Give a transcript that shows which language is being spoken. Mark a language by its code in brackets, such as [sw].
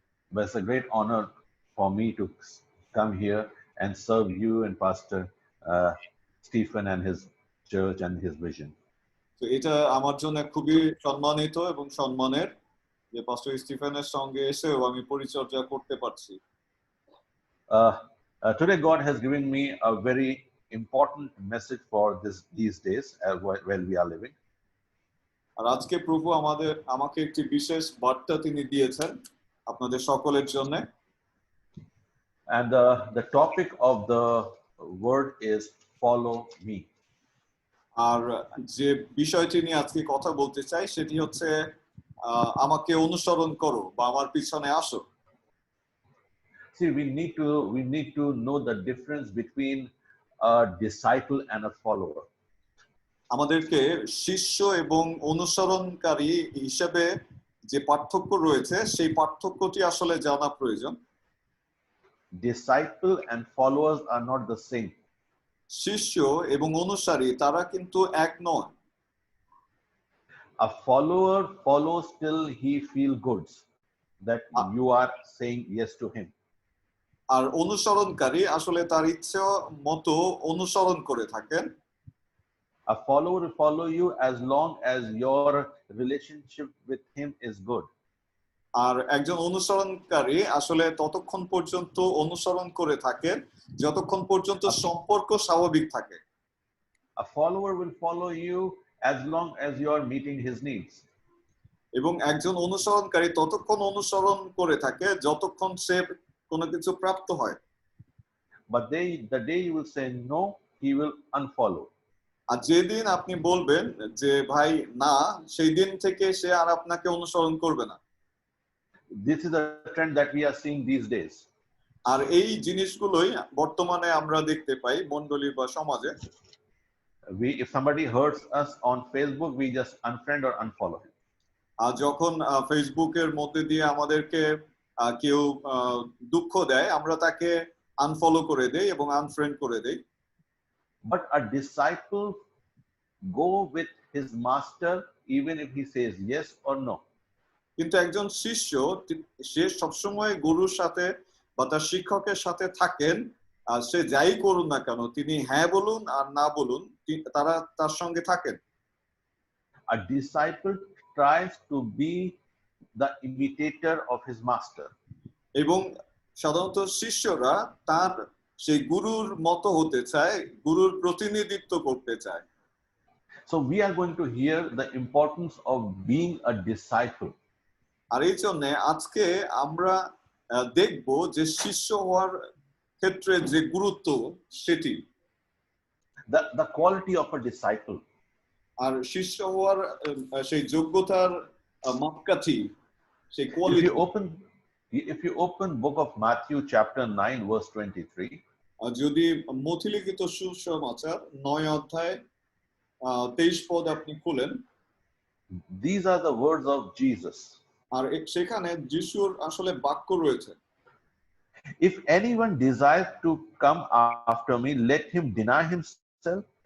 [en] But it's a great honor for me to come here and serve you and Pastor Stephen and his church and his vision. [bn] তো এটা আমার জন্য খুবই সম্মানিত এবং সম্মানের যে পাস্টর স্টিফেনের সঙ্গে এসেও আমি পরিচর্যা করতে পারছি [en] Today, God has given me a very important message for these days while we are living. [bn] আর আজকে প্রভু আমাকে একটি বিশেষ বার্তা তিনি দিয়েছেন আপনাদের সকলের জন্য [en] And the topic of the word is follow me. [bn] আর যে বিষয়টি নিয়ে আজকে কথা বলতে চাই সেটি হচ্ছে আমাকে অনুসরণ করো বা আমার পিছনে আসো [en] See, we need to know the difference between a disciple and a follower. [bn] আমাদেরকে শিষ্য এবং অনুসরণকারী হিসেবে যে পার্থক্য রয়েছে সেই পার্থক্যটি আসলে জানা প্রয়োজন [en] Disciple and followers are not the same. [bn] শিষ্য এবং অনুসারী তারা কিন্তু এক নয় [en] A follower follows till he feel good that you are saying yes to him. [bn] আর অনুসরণকারী আসলে তার ইচ্ছে মতো অনুসরণ করে থাকেন [en] A follower will follow you as long as your relationship with him is good. [bn] আর একজন অনুসরণকারী আসলে ততক্ষণ পর্যন্ত অনুসরণ করে থাকেন যতক্ষণ পর্যন্ত সম্পর্ক স্বাভাবিক থাকে [en] A follower will follow you as long as you are meeting his needs. [bn] এবং একজন অনুসরণকারী ততক্ষণ অনুসরণ করে থাকে যতক্ষণ সে কোনো কিছু প্রাপ্ত হয় [en] But the day you will say no, he will unfollow. [bn] আর যেদিন আপনি বলবেন যে ভাই না সেই দিন থেকে সে আর আপনাকে অনুসরণ করবে না [en] This is a trend that we are seeing these days. [bn] আর এই জিনিসগুলোই বর্তমানে আমরা দেখতে পাই মণ্ডলী বা সমাজে [en] If somebody hurts us on Facebook, we just unfriend or unfollow him. [bn] আর যখন ফেসবুকের মধ্যে দিয়ে আমাদেরকে কেউ দুঃখ দেয় আমরা তাকে আনফলো করে দেই এবং আনফ্রেন্ড করে দেই [en] But a disciple go with his master even if he says yes or no. [bn] কিন্তু একজন শিষ্য সে সবসময় গুরুর সাথে বা তার শিক্ষকের সাথে থাকেন আর সে যাই করুন না কেন তিনি হ্যাঁ বলুন আর না বলুন তারা তার সঙ্গে থাকেন [en] A disciple tries to be the imitator of his master. [bn] এবং সাধারণত শিষ্যরা তার সেই গুরুর মতো হতে চায় গুরুর প্রতিনিধিত্ব করতে চায় [en] So we are going to hear the importance of being a disciple. [bn] আর এই জন্য আজকে আমরা দেখব যে শিষ্য হওয়ার ক্ষেত্রে যে গুরুত্ব সেটি [en] The quality of a disciple. [bn] আর শিষ্য হওয়ার সেই যোগ্যতার মাপকাঠি সেই quality [en] If you open book of Matthew chapter 9 verse 23, [bn] যদি মথিলিখিত সুসমাচার 9 অধ্যায় 23 পদ আপনি খুলেন [en] these are the words of Jesus. [bn] আর সেখানে যিশুর আসলে বাক্য রয়েছে [en] If anyone desires to come after me, let him deny himself,